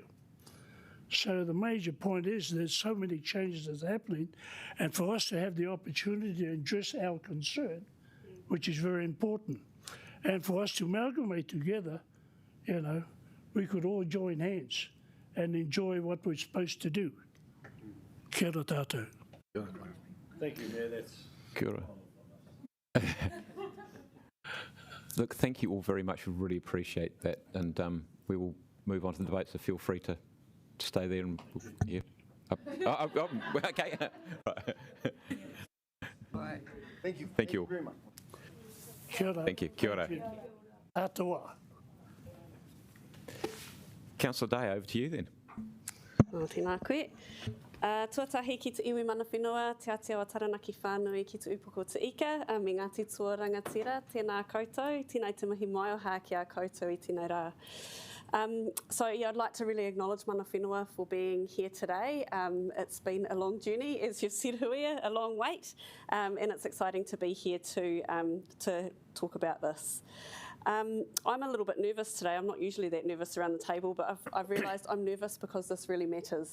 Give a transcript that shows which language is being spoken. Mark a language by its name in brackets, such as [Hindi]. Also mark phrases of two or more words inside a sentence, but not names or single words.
[English] So the major point is there's so many changes that's happening, and for us to have the opportunity to address our concern, which is very important, and for us to amalgamate together, you know, we could all join hands and enjoy what we're supposed to do. [Māori] Kia ora tātou. [English] Thank you, Mayor. That's [Māori] Kia ora. [English] Look, thank you all very much. We really appreciate that, and we will move on to the debate, so feel free to stay there and yeah. Okay. Right. Thank you. Thank you all. Very much. [Māori] Kia ora. [English] Thank you. [Māori] Kia ora. Atua. [English] Councillor Day, over to you then. [Māori] O, tēnā koe. Tuatahi ki te iwi mana whenua, te Aotearoa Taranaki whānui ki te upoko te ika, me Ngāti Toa Rangatira, tēnā koutou, tēnei te mihi mai o hā ki a koutou I tēnei rā. [English] So yeah, I'd like to really acknowledge [Māori] mana whenua [English] for being here today. It's been a long journey, as you've said, Huia, a long wait, and it's exciting to be here to talk about this. I'm a little bit nervous today. I'm not usually that nervous around the table, but I've realised I'm nervous because this really matters.